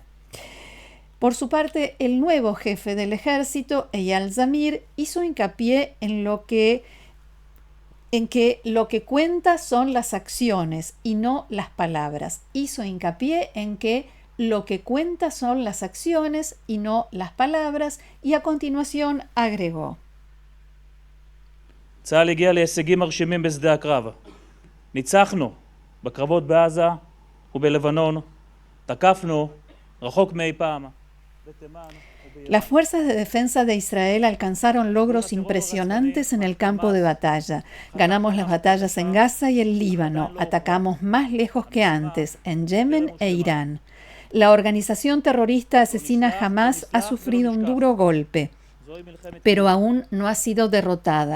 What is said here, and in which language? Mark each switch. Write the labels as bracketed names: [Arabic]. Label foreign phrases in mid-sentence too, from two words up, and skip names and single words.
[Spanish] Por su parte, el nuevo jefe del ejército, Eyal Zamir, hizo hincapié en que lo que cuenta son las acciones y no las palabras. Hizo hincapié en que lo que cuenta son las acciones y no las palabras, y a continuación agregó: [Hebrew] צה"ל הגיע להישגים מרשימים בשדה הקרב. ניצחנו בקרבות בעזה ובלבנון, תקפנו רחוק מאי פעם. [Spanish] Las fuerzas de defensa de Israel alcanzaron logros impresionantes en el campo de batalla. Ganamos las batallas en Gaza y el Líbano. Atacamos más lejos que antes, en Yemen e Irán. La organización terrorista asesina Hamas ha sufrido un duro golpe, pero aún no ha sido derrotada.